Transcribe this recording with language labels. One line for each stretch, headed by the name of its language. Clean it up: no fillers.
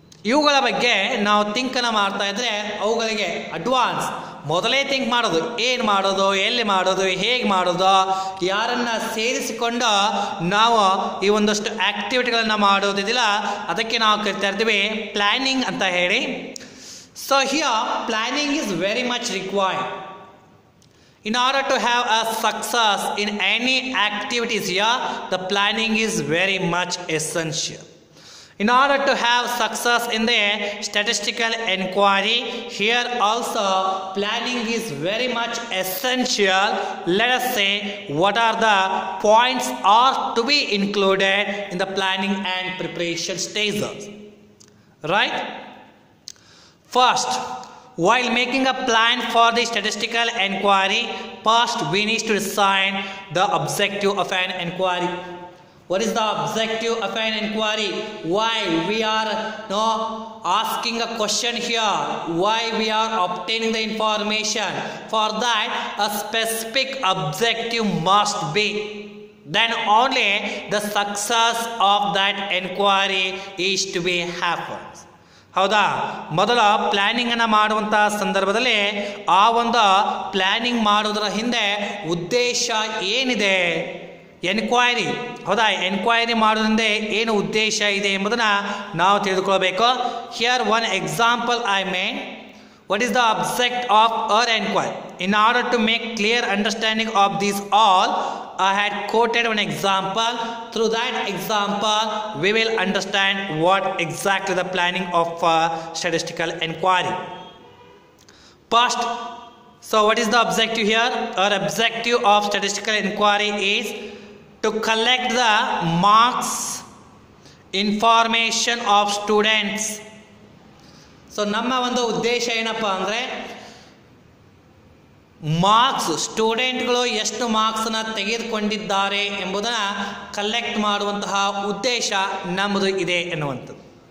Kannada: ಇವುಗಳ ಬಗ್ಗೆ ನಾವು ಥಿಂಕನ್ನು ಮಾಡ್ತಾ ಇದ್ರೆ ಅವುಗಳಿಗೆ ಅಡ್ವಾನ್ಸ್ ಮೊದಲೇ ಥಿಂಕ್ ಮಾಡೋದು, ಏನು ಮಾಡೋದು, ಎಲ್ಲಿ ಮಾಡೋದು, ಹೇಗೆ ಮಾಡೋದು, ಯಾರನ್ನು ಸೇರಿಸಿಕೊಂಡು ನಾವು ಈ ಒಂದಷ್ಟು ಆ್ಯಕ್ಟಿವಿಟಿಗಳನ್ನು ಮಾಡೋದಿಲ್ಲ, ಅದಕ್ಕೆ ನಾವು ಕರಿತಾ ಇರ್ತೀವಿ ಪ್ಲ್ಯಾನಿಂಗ್ ಅಂತ ಹೇಳಿ.
English: So here planning is very much required. In order to have a success in any activities here, the planning is very much essential. In order to have success in the statistical enquiry, here also planning is very much essential. Let us say what are the points are to be included in the planning and preparation stages. Right? First, while making a plan for the statistical enquiry, first we need to decide the objective of an enquiry. What is the objective of an inquiry? Why we are asking a question here? Why we are obtaining the information? For that, a specific objective must be. Then only the success of that inquiry is to be happens.
Kannada: ಹೌದಾ? ಮೊದಲ ಪ್ಲ್ಯಾನಿಂಗನ್ನು ಮಾಡುವಂಥ ಸಂದರ್ಭದಲ್ಲಿ ಆ ಒಂದು planning ಮಾಡೋದರ ಹಿಂದೆ ಉದ್ದೇಶ ಏನಿದೆ, ಎನ್ಕ್ವೈರಿ, ಹೌದಾ? ಎನ್ಕ್ವೈರಿ ಮಾಡೋದ್ರಿಂದ ಏನು ಉದ್ದೇಶ ಇದೆ ಎಂಬುದನ್ನು ನಾವು ತಿಳಿದುಕೊಳ್ಬೇಕು.
English: Here one example I made. What is the object of our enquiry? In order to make clear understanding of these all, I had quoted one example. Through that example, we will understand what exactly the planning of statistical enquiry. First, so what is the objective here? Our objective of statistical enquiry is to collect the marks, information of students.
Kannada: So ನಮ್ಮ ಒಂದು ಉದ್ದೇಶ ಏನಪ್ಪ ಅಂದರೆ marks, ಸ್ಟೂಡೆಂಟ್ಗಳು ಎಷ್ಟು ಮಾರ್ಕ್ಸನ್ನು ತೆಗೆದುಕೊಂಡಿದ್ದಾರೆ ಎಂಬುದನ್ನು collect ಮಾಡುವಂತಹ ಉದ್ದೇಶ ನಮ್ಮದು ಇದೆ ಎನ್ನುವಂಥದ್ದು.